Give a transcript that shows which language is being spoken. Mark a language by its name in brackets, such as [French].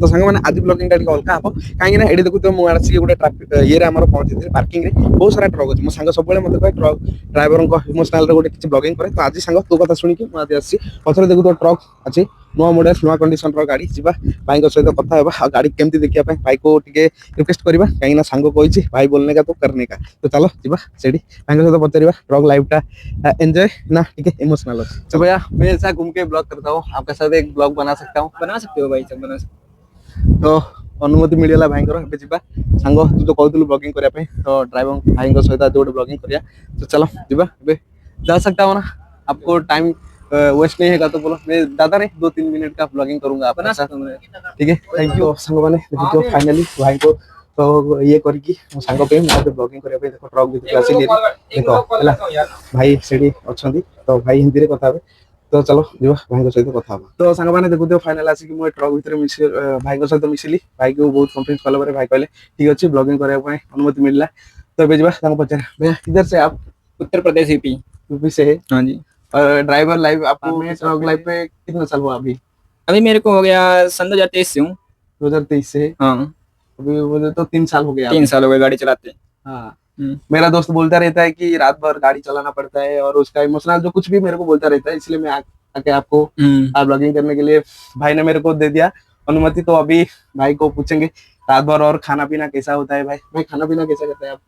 [Odia] ତ ସାଙ୍ଗ ମାନେ ଆଜି ବ୍ଲଗିଂ ଟା ଟିକେ ଅଲଗା ହବ କାହିଁକି ନା ଏଠି ଦେଖୁଥିବ ମୁଁ ଆସିକି ଗୋଟେ ଟ୍ରାଫିକ ଇଏରେ ଆମର ପହଞ୍ଚିଥିଲି ପାର୍କିଂ ରେ ବହୁତ ସାରା ଟ୍ରକ୍ ଅଛି। ମୋ ସାଙ୍ଗ ସବୁବେଳେ ମତେ କହେ ଟ୍ରକ୍ ଡ୍ରାଇଭରଙ୍କ ଇମୋସନାଲ ରେ ଗୋଟେ କିଛି ବ୍ଲଗିଂ କରେ। ତ ଆଜି ସାଙ୍ଗ ତୋ କଥା ଶୁଣିକି ମୁଁ ଆଜି ଆସିଛି। ପଛରେ ଦେଖୁଥିବ ଟ୍ରକ୍ ଅଛି ନୂଆ ମଡେଲ ନୂଆ କଣ୍ଡିସନର ଗାଡି ଯିବା ଭାଇଙ୍କ ସହିତ କଥା ହେବା ଆଉ ଗାଡି କେମିତି ଦେଖିବା ପାଇଁ ଭାଇକୁ ଟିକେ ରିକ୍ୱେଷ୍ଟ କରିବା କାହିଁକି ନା ସାଙ୍ଗ କହିଛି ଭାଇ ବୋଲନେ [Hindi] का तो करने का। तो चलो [Odia] ଯିବା ସେଠି ଭାଇଙ୍କ ସହିତ ପଚାରିବା [Hindi] ट्रक लाइफ टा एंजॉय ना ठीक है इमोशनल हो। तो भैया मैं ऐसा घूम के ब्लॉग करता हूँ आपके साथ एक ब्लॉग बना सकता हूँ। बना सकते हो भाई, सब बना सकते [Odia] तो ଅନୁମତି ମିଳିଗଲା ଭାଇଙ୍କର ଏବେ ଯିବା ସାଙ୍ଗ ତୁ ତ କହୁଥିଲୁ ବ୍ଲଗିଂ କରିବା ପାଇଁ ତ ଡ୍ରାଇଭର ଭାଇଙ୍କ ସହିତ ଆଜି ଗୋଟେ ବ୍ଲଗିଂ କରିବା ତ ଚାଲ ଯିବା ଏବେ [Hindi] जा सकता हूँ ना आपको टाइम वेस्ट नहीं है तो बोलो मैं ज्यादा नहीं 2-3 मिनट का ब्लॉगिंग करूंगा बना आपके साथ सकता हूँ मैं। ठीक है थैंक यू [Odia] साଙ୍ଗ ମାନେ ଦେଖୁଥିବ फाइनली ଭାଇଙ୍କୁ ତ ଇଏ କରିକି ମୋ ସାଙ୍ଗ ପାଇଁ ମୋତେ ବ୍ଲଗିଂ କରିବା ପାଇଁ ଦେଖ ଟ୍ରକ୍ ଭିତରକୁ ଆସିଲି ଦେଖ ହେଲା ଭାଇ ସେଠି ଅଛନ୍ତି ତ ଭାଇ ହିନ୍ଦୀରେ କଥା ହେବେ ତ ଚାଲ ଯିବା ଭାଇଙ୍କ ସହିତ କଥା ହବା ତ ସାଙ୍ଗମାନେ ଦେଖୁଥିବ ଫାଇନାଲ ଆସିକି ମୁଁ ଏ ଟ୍ରକ୍ ଭିତରେ ଭାଇଙ୍କ ସହିତ ମିଶିଲି ଭାଇକୁ ବହୁତ କନଫିଡେନ୍ସ କଲା ପରେ ଭାଇ କହିଲେ ଠିକ ଅଛି ବ୍ଲଗିଂ କରିବା ପାଇଁ ଅନୁମତି ମିଳିଲା ତ ଏବେ ଯିବା ତାଙ୍କୁ [Hindi] पचारे भैया किधर से आप उत्तर प्रदेश यूपी। यूपी से है हाँ जी। और ड्राइवर लाइफ आपको ट्रक लाइफ पे कितना साल हुआ अभी अभी मेरे को हो गया सन 2023 से हूँ। 2023 से है हाँ, अभी मुझे तो 3 साल हो गया 3 साल हो गए गाड़ी चलाते। हाँ मेरा दोस्त बोलता रहता है कि रात भर गाड़ी चलाना पड़ता है और उसका इमोशनल जो कुछ भी मेरे को बोलता रहता है इसलिए मैं आके आपको ब्लॉगिंग करने के लिए भाई ने मेरे को दे दिया अनुमति तो अभी भाई को पूछेंगे रात भर और खाना पीना कैसा होता है भाई भाई खाना पीना कैसा करता है आप